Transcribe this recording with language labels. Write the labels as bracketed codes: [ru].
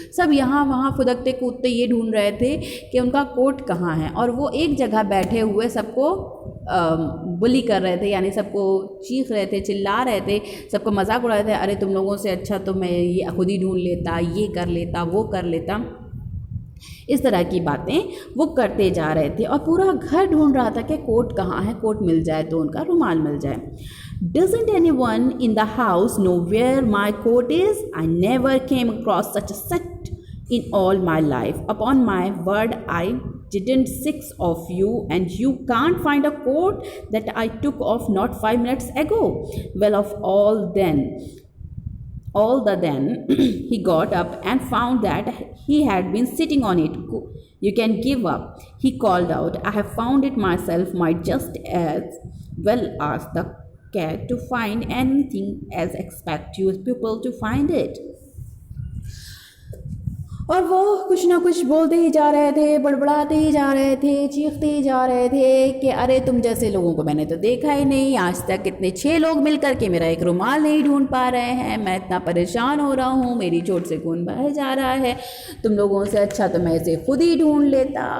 [hi] सब यहाँ वहाँ फुदकते कूदते ये ढूंढ रहे थे कि उनका कोट कहाँ है, और वो एक जगह बैठे हुए सबको बुली कर रहे थे, यानी सबको चीख रहे थे, चिल्ला रहे थे, सबको मजाक उड़ा रहे थे। अरे तुम लोगों से अच्छा तो मैं ये खुद ही ढूंढ लेता, ये कर लेता, वो कर लेता। इस तरह की बातें वो करते जा रहे थे और पूरा घर ढूंढ रहा था कि कोट कहाँ है, कोट मिल जाए तो उनका रुमाल मिल जाए। [en] Doesn't anyone in the house know where my coat is? I never came across such a set in all my life. Upon my word, I didn't six of you, and you can't find a coat that I took off not 5 minutes ago. Well, of all the then he got up and found that he had been sitting on it. You can give up, he called out. I have found it myself. Might just as well ask the cat to find anything as expect you people to find it. [hi] और वो कुछ ना कुछ बोलते ही जा रहे थे, बड़बड़ाते ही जा रहे थे, चीखते ही जा रहे थे कि अरे तुम जैसे लोगों को मैंने तो देखा ही नहीं, आज तक कितने 6 लोग मिलकर के मेरा एक रुमाल नहीं ढूंढ पा रहे हैं, मैं इतना परेशान हो रहा हूँ, मेरी चोट से खून बह जा रहा है, तुम लोगों से अच्छा तो मैं इसे खुद ही ढूंढ लेता।